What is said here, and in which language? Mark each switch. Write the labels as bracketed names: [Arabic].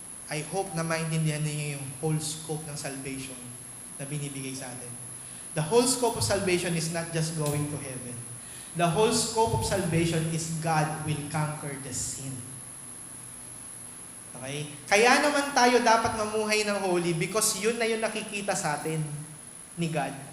[English] I hope [Filipino] na maintindihan niyo yung whole scope ng salvation na binibigay sa atin. [English] The whole scope of salvation is not just going to heaven. The whole scope of salvation is God will conquer the sin. Okay? [Filipino] Kaya naman tayo dapat mamuhay ng holy because yun na yung nakikita sa atin ni God.